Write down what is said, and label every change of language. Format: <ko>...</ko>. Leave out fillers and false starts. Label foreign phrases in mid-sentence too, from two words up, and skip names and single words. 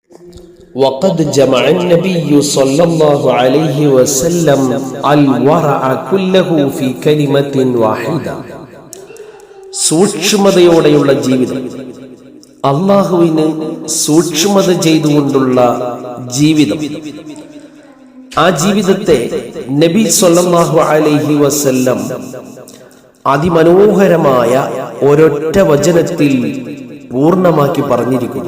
<ar>وقد جمع النبي صلى الله عليه وسلم الورع كله في كلمة واحدة.</ar> <ml>സൂക്ഷ്മതയോടെയുള്ള ജീവിതം, അള്ളാഹുവിന് സൂക്ഷ്മത ചെയ്തുകൊണ്ടുള്ള ജീവിതം, ആ ജീവിതത്തെ നബി</ml> <ar>صلى الله عليه وسلم</ar> <ml>അതിമനോഹരമായ ഒരൊറ്റ വചനത്തിൽ പൂർണ്ണമാക്കി പറഞ്ഞിരിക്കുന്നു.</ml>